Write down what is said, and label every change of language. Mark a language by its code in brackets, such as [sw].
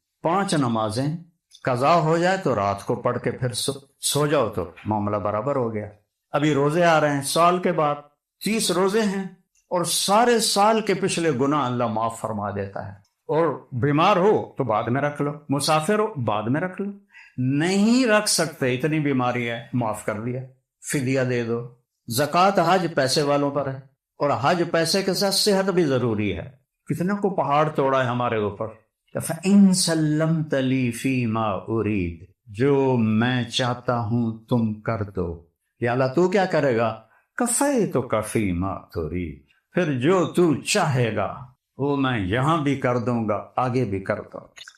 [ur] 5 نمازیں قضا ہو جائے تو رات کو پڑھ کے پھر سو جاؤ تو معاملہ برابر ہو گیا. ابھی روزے آ رہے ہیں، سال کے بعد 30 روزے ہیں اور سارے سال کے پچھلے گناہ اللہ معاف فرما دیتا ہے. اور بیمار ہو تو بعد میں رکھ لو، مسافر ہو بعد میں رکھ لو. نہیں رکھ سکتے، اتنی بیماری ہے، معاف کر دیا، فدیہ دے دو. زکوٰۃ حج پیسے والوں پر ہے، اور حج پیسے کے ساتھ صحت بھی ضروری ہے. کتنے کو پہاڑ توڑا ہے ہمارے اوپر. [ar] فَإِن سَلَّمْتَ لِي فِي مَا أُرِيدُ، [ur] جو میں چاہتا ہوں تم کر دو. یا اللہ تو کیا کرے گا؟ [ar] کفیتک فی ما ترید، [ur] پھر جو تو چاہے گا وہ میں یہاں بھی کر دوں گا، آگے بھی کر دوں گا.